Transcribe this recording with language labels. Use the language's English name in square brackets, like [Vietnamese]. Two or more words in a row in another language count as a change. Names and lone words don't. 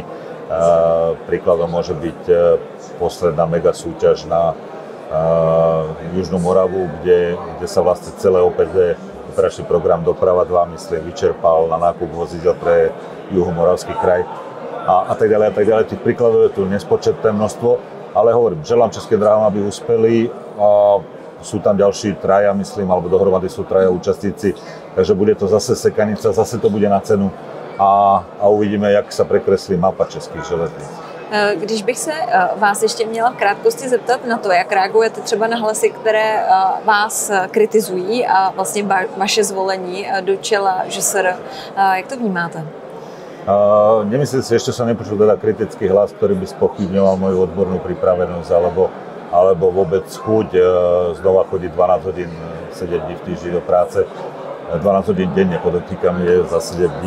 [Slovak] Príkladom môže byť posledná mega súťaž na Južnú Moravu, kde sa vlastne celé operačný program Doprava 2, myslím, vyčerpal na nákup vozidel pre Juhomoravský kraj. A tak ďalej, a tak ďalej. Tých príkladov je tu nespočetné množstvo, ale hovorím, želám Českým dráhám, aby uspeli. Sú tam ďalší traja, myslím, alebo dohromady sú traja účastníci, takže bude to zase sekanica, zase to bude na cenu a uvidíme, jak sa prekreslí mapa českých železníc. [Czech] Když bych se vás ještě měla v krátkosti zeptat na to, jak reagujete třeba na hlasy, které vás kritizují a vlastně vaše zvolení do čela ŽSR, jak to vnímáte? [Slovak] Nemyslím si, ešte som nepočul teda kritický hlas, ktorý by spochybňoval moju odbornú pripravenosť alebo vôbec chuť znova chodiť 12 hodín, 7 dní v týždni do práce. 12 hodín denne, podotýkam, je za 7 dní.